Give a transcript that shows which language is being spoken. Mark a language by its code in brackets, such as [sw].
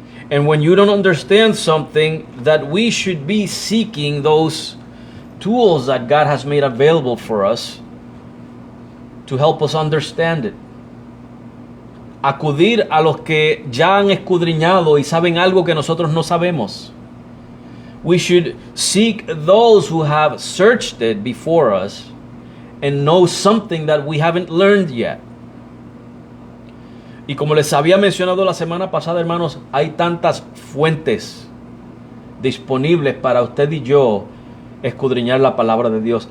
[en] And when you don't understand something, that we should be seeking those tools that God has made available for us to help us understand it. [es] Acudir a los que ya han escudriñado y saben algo que nosotros no sabemos. [en] We should seek those who have searched it before us and know something that we haven't learned yet. [es] Y como les había mencionado la semana pasada, hermanos, hay tantas fuentes disponibles para usted y yo escudriñar la palabra de Dios.